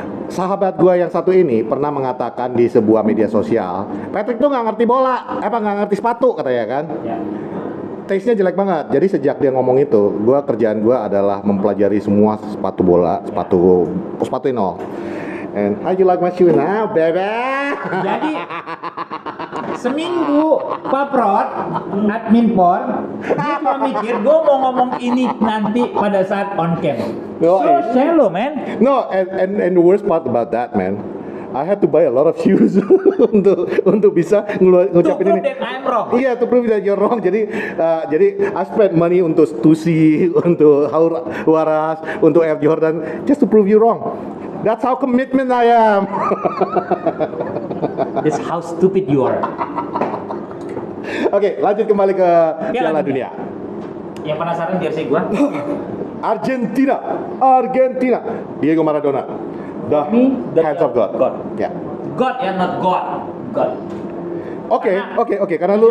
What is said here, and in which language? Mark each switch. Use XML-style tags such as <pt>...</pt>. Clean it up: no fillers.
<id>Sahabat gua yang satu ini pernah mengatakan di sebuah media sosial, Patrick tuh nggak ngerti bola, nggak ngerti sepatu katanya kan. Ya. Taste-nya jelek banget. Jadi sejak dia ngomong itu, kerjaan gua adalah mempelajari semua sepatu bola, sepatu nol.</id> <en>And how you like my shoe now, baby?</en> <id>Jadi seminggu Paprot admin por dia cuma mikir gue mau ngomong ini nanti pada saat on cam.</id> <en>No, So shallow man. No, and the worst part about that, man, I had to buy a lot of shoes</en> <id>untuk bisa</id> <en>To</en> <id>ngucapin</id> <en>prove</en> <id>ini.</id> <en>that I'm wrong. Iya, to prove that you're wrong. Jadi I spent money untuk Stussy, untuk Huaraz, untuk Air Jordan, just to prove you wrong. That's how commitment I am. That's how stupid you are.</en> <id>Oke, lanjut kembali ke Piala Dunia. Yang penasaran jersey gua?</id> <en>Argentina, Diego Maradona, the hands of God. Ya. God ya, not God. God.</en> <id>Oke, karena lu</id>